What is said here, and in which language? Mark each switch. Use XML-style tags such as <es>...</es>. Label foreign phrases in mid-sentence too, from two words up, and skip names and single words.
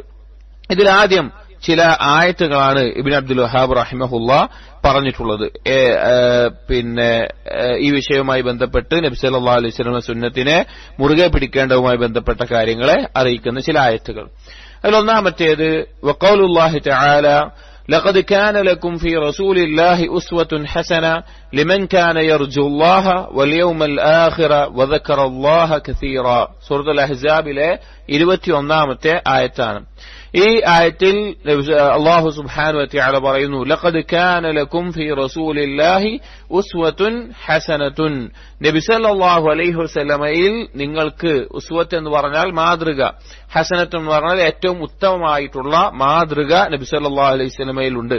<ml>ഇതിലാദ്യം ചില ആയത്തുകളാണ് ഇബ്നു അബ്ദുൽ വഹാബ് റഹിമഹുല്ലാ പറഞ്ഞിട്ടുള്ളത്. ഈ വിഷയവുമായി ബന്ധപ്പെട്ട് നബി</ml> <ar>صلى الله عليه وسلم</ar> <ml>സുന്നത്തിനെ മുറുകെ പിടിക്കേണ്ടതുമായി ബന്ധപ്പെട്ട കാര്യങ്ങളെ അറിയിക്കുന്ന ചില ആയത്തുകൾ.</ml> <ar>അതിലൊന്നാമത്തേത് وقول الله تعالى لقد كان لكم في رسول الله أسوة حسنة لمن كان يرجو الله واليوم الآخر وذكر الله كثيرا.</ar> <ml>സൂറത്തുൽ അഹ്സാബിലെ 21ാമത്തെ ആയത്താണ്. ഈ ആയത്തിൽ അല്ലാഹു</ml> <ar>سبحانه وتعالى</ar> <ml>പറയുന്നു</ml> <ar>لقد كان لكم في رسول الله أسوة حسنة.</ar> <ml>നബി</ml> <ar>صلى الله عليه وسلم</ar> <ml>നിങ്ങൾക്ക് ഉസ്വത്ത് എന്ന് പറഞ്ഞാൽ മാതൃക, ഹസനത്ത് എന്ന് പറഞ്ഞാൽ ഏറ്റവും ഉത്തമമായിട്ടുള്ള മാതൃക നബി</ml> <ar>صلى الله عليه وسلم</ar> <ml>ഉണ്ട്.</ml>